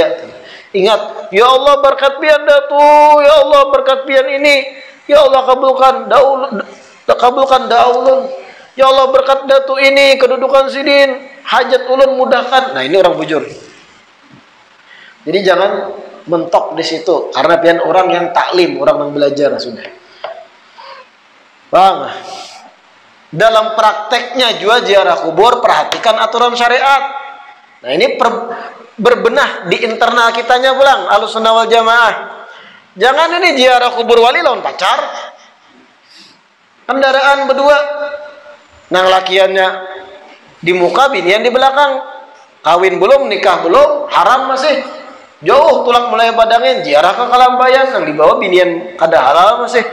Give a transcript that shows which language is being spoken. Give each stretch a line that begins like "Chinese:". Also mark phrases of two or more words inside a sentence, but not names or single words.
Banjar: Ingat, ya Allah berkat pian datu, ya Allah berkat pian ini, ya Allah kabulkan daulun. Ya Allah berkat datu ini, kedudukan sidin, hajat ulun mudahkan.
Indonesian: Nah, ini orang bujur. Jadi jangan mentok di situ, karena pian orang yang taklim, orang yang belajar sudah. Bang, dalam prakteknya juga ziarah kubur, perhatikan aturan syariat. Nah ini berbenah di internal kitanya pulang,
Arabic: أهل السنة والجماعة.
Banjar: Jangan ini ziarah kubur wali lawan pacar, kendaraan berdua, nang lakiannya di muka, binian di belakang, kawin belum, nikah belum, haram masih, jauh tulang mulai badangin, ziarah ke Kalambayan, nang di bawah binian kada halal masih.